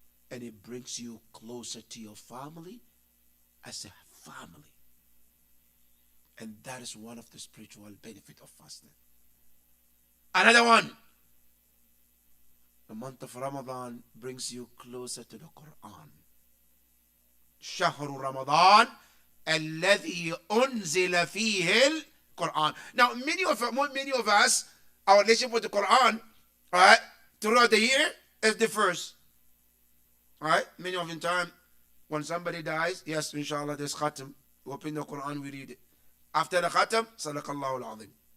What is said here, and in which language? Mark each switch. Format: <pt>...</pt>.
<en>And it brings you closer to your family as a family. And that is one of the spiritual benefits of fasting. Another one. The month of Ramadan brings you closer to the Quran.</en> <ar>شهر رمضان الذي أنزل فيه القرآن.</ar> <en>Now, many of us, our relationship with the Quran, right, throughout the year is the first. Right? Many of the time, when somebody dies, yes, inshallah, there's khatam. We open the Quran, we read it. After the khatam, sadaqallahu al-azim.</en>